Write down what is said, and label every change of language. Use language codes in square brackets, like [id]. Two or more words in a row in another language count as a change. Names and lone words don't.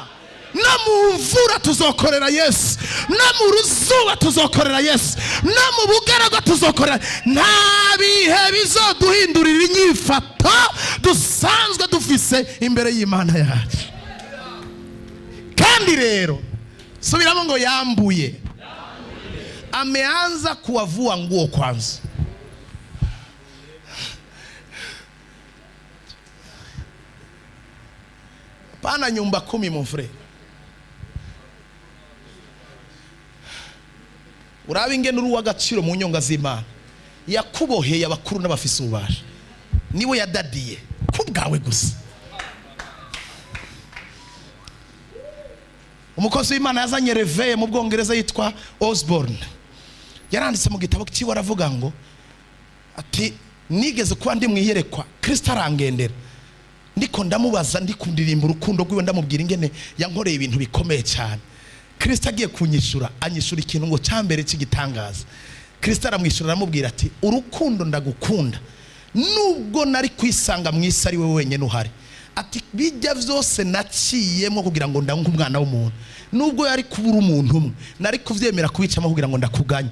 [rn] No mu mvura tuzokorera Yesu, no mu ruzuba tuzokorera Yesu, no mu bugaragwa tuzokorera. Nta bihe bizoduhindurira inyifato dusanzwe dufise imbere y'Imana yacu. Kandi rero subiramo ngo yambuye, [sw] ameanza kuwavua nguo kwanza. Pana nyumba 10 [fr] mon frère. [rn] Urabe ingene uri w'agaciro mu nyonga z'Imana. Yakuboheye abakuru n'abafise ububasha, niwe yadadiye kubwawe gusa. Umukozi w'Imana yazanye reveye mu Bwongereza yitwa Osborne, yaranditse mu gitabo cyiwe aravuga ngo ati nigeze kuba ndi mwiyerekwa Kristo arangendera, ndiko ndamubaza ndikundirimba urukundo rwiwe, ndamubwira ingene yankoreye ibintu bikomeye cyane. Kristo agiye kunyishura, anyishura ikintu ngo cyambere cy'igitangaza. Kristo aramwishura aramubwira ati urukundo ndagukunda nubwo nari kwisanga mu isi ari we wenyine uhari. Ati bijya byose naciyemo kugira ngo ndange umwana w'umuntu, nubwo yari kubura umuntu umwe nari kuvyemera kubicamo kugira ngo ndakuganye.